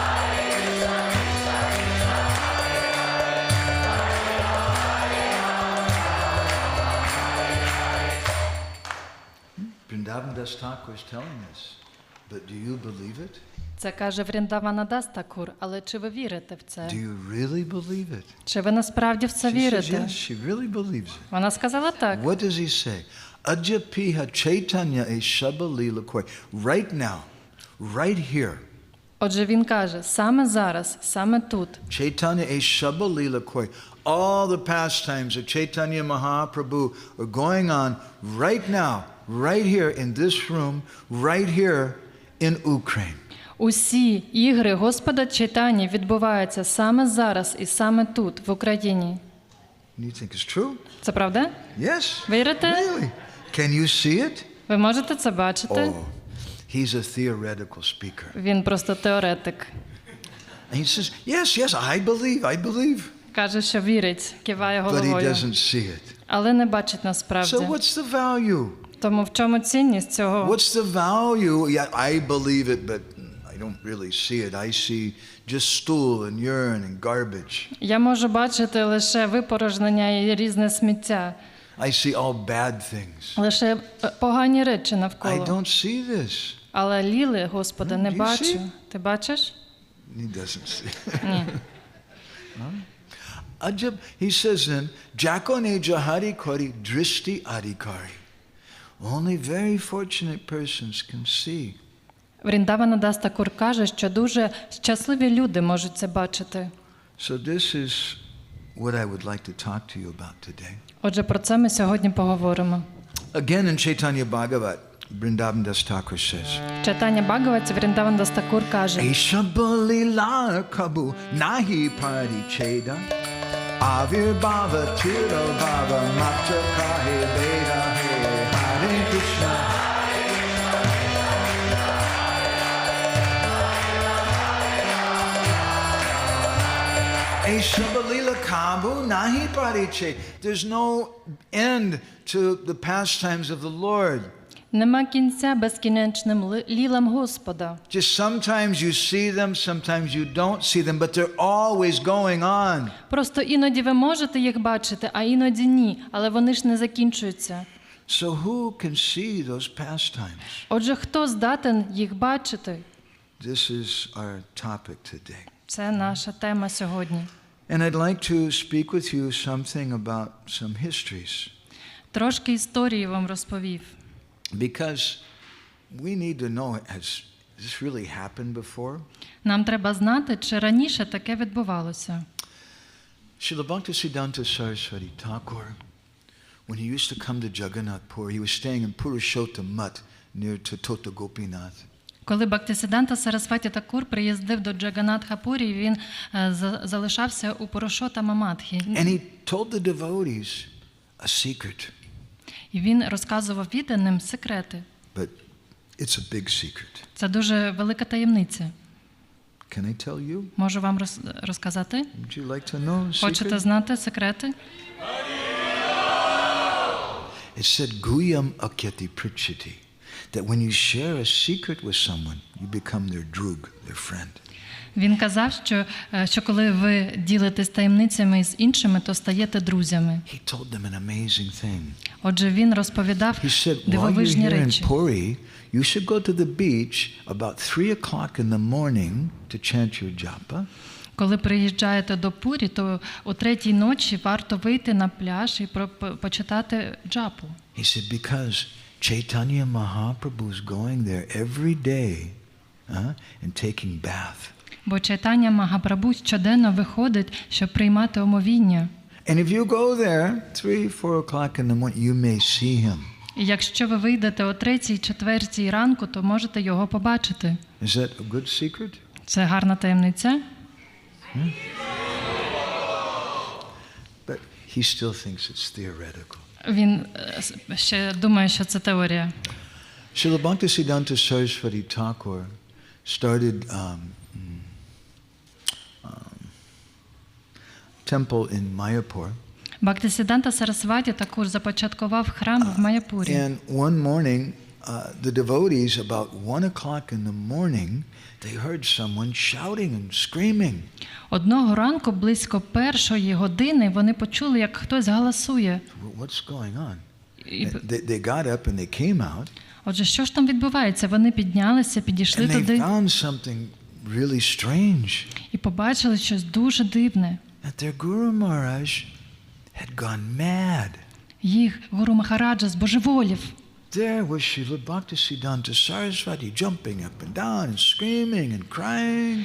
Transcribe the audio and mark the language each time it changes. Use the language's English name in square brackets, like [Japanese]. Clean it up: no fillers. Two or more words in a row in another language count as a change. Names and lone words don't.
[English] Vrindavan Das Thakur is telling us, but do you believe it? [Ukrainian] Це каже Вріндавана Такур, але чи ви вірите в це? [English] Do you really believe it? [Ukrainian] Чи ви насправді в це [English] She says, [Ukrainian] вірите? [English] yes, she really believes it. [Ukrainian] Вона сказала так. [English] What does he say? [Bangla] আজপিহ চৈতন্য এ শবলীলা কই. [English] Right now, right here. [Ukrainian] Отже, він каже, саме зараз, саме тут. [Bangla] চৈতন্য এ শবলীলা কই. [English] All the pastimes of Chaitanya Mahaprabhu are going on right now, right here in this room, right here in Ukraine. [Ukrainian] Усі ігри Господа Чайтані відбуваються саме зараз і саме тут, в Україні. [English] And you think it's true? [Ukrainian] Це правда? [English] Yes. [Ukrainian] Вірите? [English] Really? Can you see it? [Ukrainian] Ви можете це бачити? [English] Oh, he's a theoretical speaker. [Ukrainian] Він просто теоретик. [English] And he says, yes, I believe. [Ukrainian] Каже, що вірить, киває [English] But he [Ukrainian] головою. [English] doesn't see it. [Ukrainian] Але не бачить насправді. [English] So what's the value? [Ukrainian] Тому в чому цінність цього? [English] What's the value? Yeah, I believe it, but I don't really see it. I see just stool and urine and garbage. [Ukrainian] Я можу бачити лише випорожнення і різне сміття. [English] I see all bad things. [Ukrainian] Лише погані речі [English] I [Ukrainian] навколо. [English] don't see this. [Ukrainian] Але Ліли, Господи, не [English] Do you [Ukrainian] бачу. [English] see? [Ukrainian] Ти бачиш? [English] He doesn't see. [Ukrainian] Ні. [Bangla] Ajab, [English] he says then, [Bangla] যখনে যাহারি করি দৃষ্টি অধিকারী. [English] Only very fortunate persons can see. [Ukrainian] Вріндавана Такур каже, що дуже щасливі люди можуть це бачити. [English] So this is what I would like to talk to you about today. [Ukrainian] Отже, про це ми сьогодні поговоримо. [English] Again in Chaitanya Bhagavat, Vrindavan Das Thakur says, [Ukrainian] Читання Бхагаваті Вріндаван Такур каже, [Bangla] ঐছে বলীলা কভু নাহি পরি ছেদ আবির ভাব তিরো ভাব মাত্র কহে বেদ হরে কৃষ্ণ ঐছে বলীলা কভু নাহি পরি ছেদ. [English] There's no end to the pastimes of the Lord. [Ukrainian] нема кінця безкінечним лілам Господа. [English] Just sometimes you see them, sometimes you don't see them, but they're always going on. [Ukrainian] Просто іноді ви можете їх бачити, а іноді ні, але вони ж не закінчуються. [English] So who can see those pastimes? [Ukrainian] Отже, хто здатен їх бачити? [English] This is our topic today. [Ukrainian] Це наша тема сьогодні. [English] And I'd like to speak with you something about some histories. [Ukrainian] Трошки історії вам розповів. [English] Because we need to know, has this really happened before? [Ukrainian] Нам треба знати, чи раніше таке відбувалося. [English] Srila Bhaktisiddhanta Saraswati Thakur, when he used to come to Jagannath Pur, he was staying in Purushotta Mutt near to Tota Gopinath. [Ukrainian] Коли Бхактисиддханта Сарасваті Такур приїздив до Джаганатха-Пурі, він залишався у Пурушота Мамадхі. [English] And he told the devotees a secret. [Ukrainian] І він розказував відданим секрети. [English] But it's a big secret. [Ukrainian] Це дуже велика таємниця. [English] Can I tell you? [Ukrainian] Можу вам розказати? [English] Would you like to know the [Ukrainian] Хочете [English] secret? [Ukrainian] знати секрети? [English] It said, [Sanskrit] गुह्यम् आख्याति पृच्छति. [English] That when you share a secret with someone, you become their drug, their friend. [Ukrainian] Він казав, що коли ви ділитесь таємницями з іншими, то стаєте друзями. [English] He told them an amazing thing. [Ukrainian] Отже, він розповідав дивовижні речі. [English] He said, while you're here in Puri, you should go to the beach about 3 o'clock in the morning to chant your japa. [Ukrainian] Коли приїжджаєте до Пурі, то о 3-й ночі варто вийти на пляж і почитати джапу. [English] He said, because Chaitanya Mahaprabhu is going there every day and taking bath. [Ukrainian] Бо Чайтаня Магапрабху щоденно виходить, щоб приймати омовіння. [English] And if you go there 3-4 o'clock in the morning, you may see him. [Ukrainian] І якщо ви вийдете о 3-4 ранку, то можете його побачити. [English] Is that a good secret? [Ukrainian] Це гарна таємниця. [English] But he still thinks it's theoretical. [Ukrainian] Він ще думає, що це теорія. [English] Srila Bhaktisiddhanta Saraswati Thakur started temple in Mayapur. [Ukrainian] Бхактисиддханта Сарасваті також започаткував храм в Майяпурі. [English] And one morning, the devotees, about 1 o'clock in the morning, they heard someone shouting and screaming. [Ukrainian] Одного ранку, близько 1-ї години, вони почули, як хтось галасує. [English] What's going on? They got up and they came out. [Ukrainian] Отже, що ж там відбувається? Вони піднялися, підійшли [English] And they [Ukrainian] туди [English] found something really strange. [Ukrainian] і побачили щось дуже дивне. [English] That their Guru Maharaj had gone mad. [Ukrainian] Їх Гуру Махараджа збожеволів. [English] There was Srila Bhaktisiddhanta Saraswati jumping up and down and screaming and crying.